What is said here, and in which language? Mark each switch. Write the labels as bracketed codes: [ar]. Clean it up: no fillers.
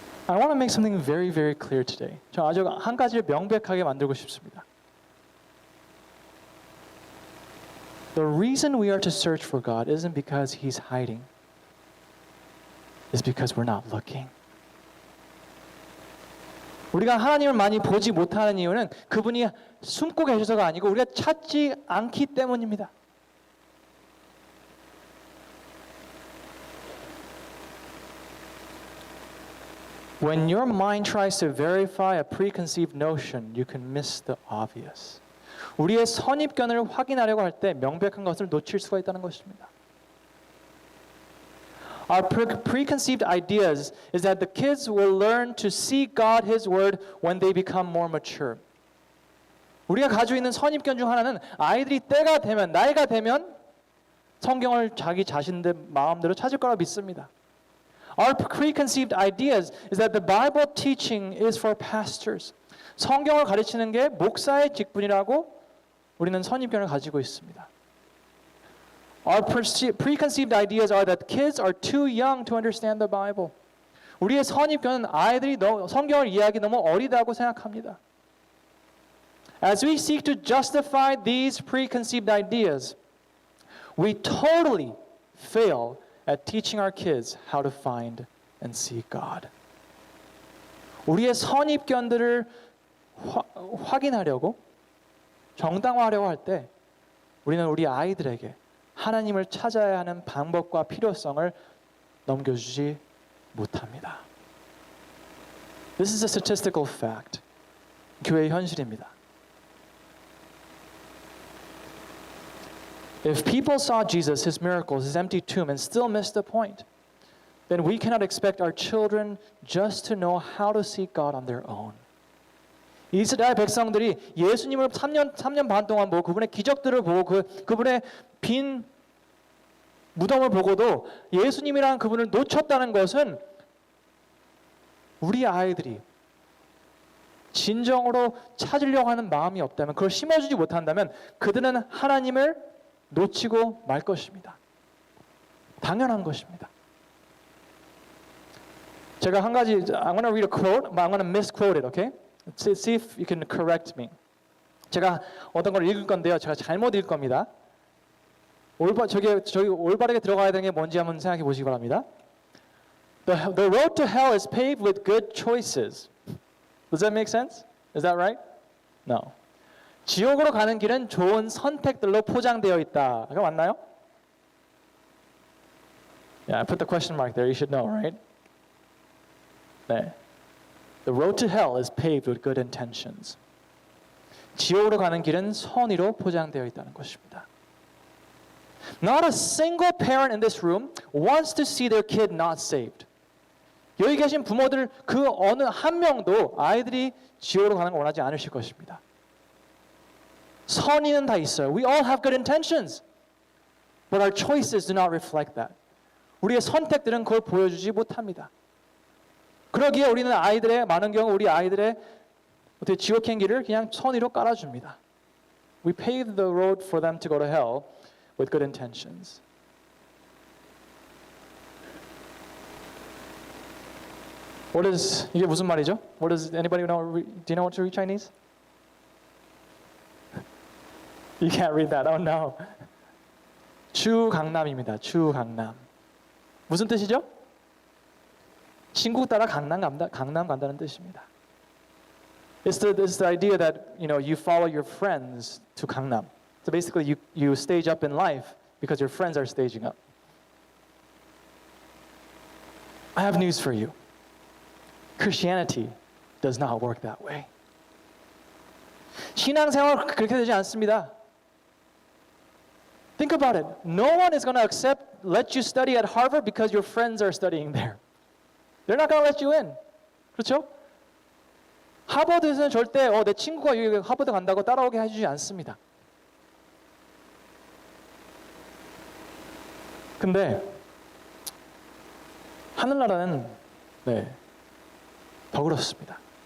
[en] I want to make something very, very clear today. [ko] 저 아주 한 가지를 명백하게 만들고 싶습니다. [en] The reason we are to search for God isn't because He's hiding. It's because we're not looking. [ko] 우리가 하나님을 많이 보지 못하는 이유는 그분이 숨고 계셔서가 아니고 우리가 찾지 않기 때문입니다. [en] When your mind tries to verify a preconceived notion, you can miss the obvious. [ko] 우리의 선입견을 확인하려고 할 때 명백한 것을 놓칠 수가 있다는 것입니다. [en] Our preconceived ideas is that the kids will learn to see God, His Word, when they become more mature. [ko] 우리가 가지고 있는 선입견 중 하나는 아이들이 때가 되면, 나이가 되면 성경을 자기 자신들 마음대로 찾을 거라 믿습니다. [en] Our preconceived ideas is that the Bible teaching is for pastors. [ko] 성경을 가르치는 게 목사의 직분이라고 우리는 선입견을 가지고 있습니다. [en] Our preconceived ideas are that kids are too young to understand the Bible. [ko] 우리의 선입견은 아이들이 성경을 이해하기 너무 어리다고 생각합니다. [en] As we seek to justify these preconceived ideas, we totally fail at teaching our kids how to find and see God. [ko] 우리의 선입견들을 확인하려고 정당화하려고 할 때 우리는 우리 아이들에게 하나님을 찾아야 하는 방법과 필요성을 넘겨주지 못합니다. [en] This is a statistical fact. [ko] 교회의 현실입니다. [en] If people saw Jesus, His miracles, His empty tomb, and still missed the point, then we cannot expect our children just to know how to seek God on their own. [ko] 이스라엘 백성들이 예수님을 3년 반 동안 보고 그분의 기적들을 보고 그분의 빈 무덤을 보고도 예수님이라는 그분을 놓쳤다는 것은 우리 아이들이 진정으로 찾으려고 하는 마음이 없다면, 그걸 심어주지 못한다면 그들은 하나님을 놓치고 말 것입니다. 당연한 것입니다. 제가 한 가지, [en] I'm going to read a quote, but I'm going to misquote it, okay? See if you can correct me. [ko] 제가 어떤 걸 읽을 건데요. 제가 잘못 읽을 겁니다. 저기 올바르게 들어가야 되는 게 뭔지 한번 생각해 보시기 바랍니다. [en] The road to hell is paved with good choices. Does that make sense? Is that right? No. [ko] 지옥으로 가는 길은 좋은 선택들로 포장되어 있다. 그거 맞나요? [en] Yeah, I put the question mark there. You should know, right? [ko] 네. [en] The road to hell is paved with good intentions. [ko] 지옥으로 가는 길은 선의로 포장되어 있다는 것입니다. [en] Not a single parent in this room wants to see their kid not saved. [ko] 여기 계신 부모들 그 어느 한 명도 아이들이 지옥으로 가는 걸 원하지 않으실 것입니다. 선의는 다 있어요. [en] We all have good intentions. But our choices do not reflect that. [ko] 우리의 선택들은 그걸 보여주지 못합니다. 그러기에 우리는 많은 경우 우리 아이들의 어떻게 지옥행 길을 그냥 선의로 깔아줍니다. [en] We pave the road for them to go to hell with good intentions. [ko] 이게 무슨 말이죠? [en] Anybody know? Do you know what to read Chinese? You can't read that. Oh no. [ko] 주강남입니다. 주강남. 무슨 뜻이죠? 친구 따라 강남 간다는 뜻입니다. [en] It's the idea that you follow your friends to Gangnam. So basically, you stage up in life because your friends are staging up. I have news for you. Christianity does not work that way. [ko] 신앙생활 그렇게 되지 않습니다. [en] Think about it. No one is going to let you study at Harvard because your friends are studying there. They're not going to let you in. [ko] 그렇죠? 하버드에서는 절대 내 친구가 여기 하버드 간다고 따라오게 해주지 않습니다. 근데 하늘나라는 더 그렇습니다.